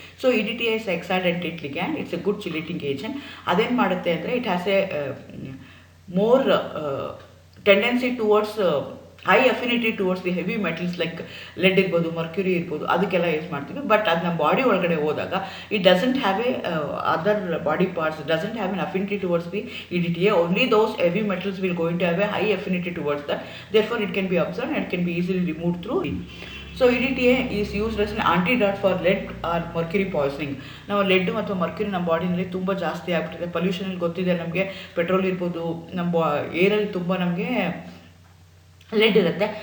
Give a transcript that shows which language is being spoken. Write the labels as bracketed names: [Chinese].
[English] So EDTA is hexadentate ligand, it's a good chelating agent. [Kannada] ಅದೇನು ಮಾಡುತ್ತೆ ಅಂದರೆ [English] it has a more tendency towards high affinity towards the heavy metals like lead ಇರ್ಬೋದು, mercury ಇರ್ಬೋದು, [Kannada] ಅದಕ್ಕೆಲ್ಲ use ಮಾಡ್ತೀವಿ. [English] but [Kannada] ಅದು ನಮ್ಮ ಬಾಡಿ ಒಳಗಡೆ ಹೋದಾಗ [English] It doesn't have a other body parts doesn't have an affinity towards the EDTA. Only those heavy metals will going to have a high affinity towards that. Therefore it can be absorbed and it can be easily removed through. So EDTA is used as an antidote for lead or mercury poisoning. [Kannada] ನಾವು LED ಮತ್ತು Mercury ನಮ್ಮ ಬಾಡಿನಲ್ಲಿ ತುಂಬ ಜಾಸ್ತಿ ಆಗ್ಬಿಟ್ಟಿದೆ. ಪೊಲ್ಯೂಷನಲ್ಲಿ ಗೊತ್ತಿದೆ ನಮಗೆ, petrol ಇರ್ಬೋದು, ನಮ್ಮ ಏರಲ್ಲಿ ತುಂಬ ನಮಗೆ ಲೆಡ್ ಇರುತ್ತೆ.